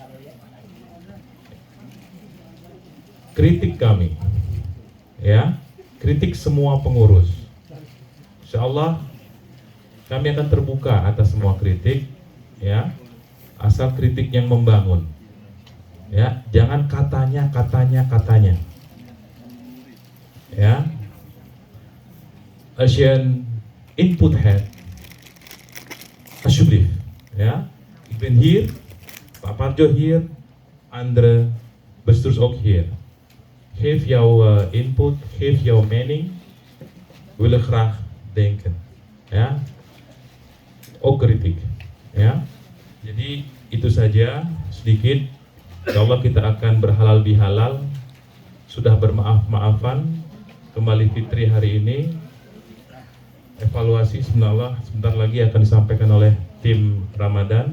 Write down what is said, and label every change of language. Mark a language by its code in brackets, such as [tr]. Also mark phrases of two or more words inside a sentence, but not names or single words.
[id] Kritik kami ya, kritik semua pengurus. [ar] إن شاء الله [id] kami akan terbuka atas semua kritik ya, asal kritik yang membangun ya, jangan katanya ya. [nl] Als je een input hebt, alsjeblieft ja, ik ben hier, Pak Parjo hier, andere bestuurders ook hier. Geef jouw input, geef jouw mening, we willen graag denken ya, ook kritik ya. [id] Jadi itu saja sedikit. Insyaallah kita akan berhalal bihalal, sudah bermaaf-maafan, kembali fitri hari ini. Evaluasi sebentar lagi akan disampaikan oleh tim Ramadan.